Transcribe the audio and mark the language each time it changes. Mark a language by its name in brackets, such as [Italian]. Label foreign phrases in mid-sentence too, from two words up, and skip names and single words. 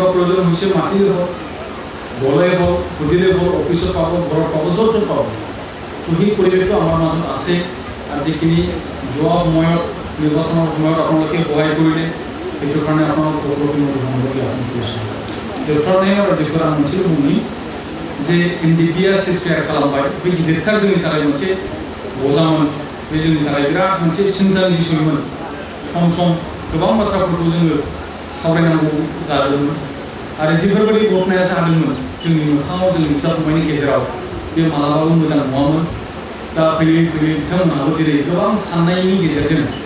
[Assamese] প্ৰয়োজন হৈছে মাতিলে হ'ল গ'লে হ'ল সুধিলে হ'ল অফিচত পাব ঘৰত পাব য'ত য'ত পাব তো সেই পৰিৱেশটো আমাৰ মাজত আছে আৰু যিখিনি যোৱা সময়ত নিৰ্বাচনৰ সময়ত আপোনালোকে সহায় কৰিলে সেইটো কাৰণে আপোনালোক সকলোকে মই ধন্যবাদ জ্ঞাপন কৰিছোঁ जोबथारनाय [Bodo] आरो बेफोर आं मोनसे बुंनि जे एनडिपिआ सिसपेयार खालामबाय बे गिदिरथार जोंनि थाखाय मोनसे बजामोन बे जोंनि थाखाय बिराद मोनसे सिन्तानि बिसयमोन सम सम गोबां बाथ्राफोरखौ जोङो सावरायनांगौ जादोंमोन आरो जिफोरबायदि घटनाया जादोंमोन जोंनि मोखाङाव जोंनि बिदा फंबायनि गेजेराव बे मालाबाबो मोजां नङामोन दा फैयै फैयै बिथांमोनहाबो दिनै गोबां साननायनि गेजेरजों